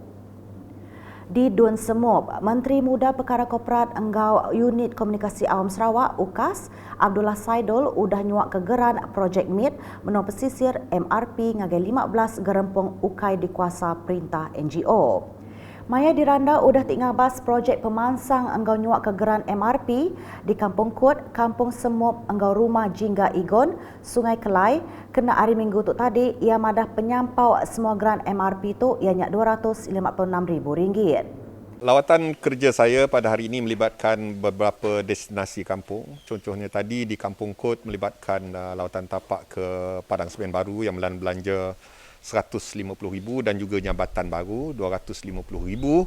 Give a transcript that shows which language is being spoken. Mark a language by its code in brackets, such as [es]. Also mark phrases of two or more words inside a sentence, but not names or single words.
[iba] Di Dun Semup, Menteri Muda Perkara Korporat Enggau Unit Komunikasi Awam Sarawak UKAS Abdullah Saidul udah nyuak kegeran projek MIT menua pesisir MRP ngage 15 gerempung ukai di kuasa perintah NGO. Maya diranda udah tingabas projek pemansang enggau nyuak kegeran MRP di Kampung Kut, Kampung Semup, enggau Rumah Jingga Igon, Sungai Kelai. Kena hari Minggu tu tadi, ia madah penyampau semua geran MRP tu ianya RM256,000. [ms] Lawatan kerja saya pada hari ini melibatkan beberapa destinasi kampung. Contohnya tadi di Kampung Kut melibatkan lawatan tapak ke Padang Semen Baru yang belanja RM150,000 dan juga Jambatan Baru RM250,000.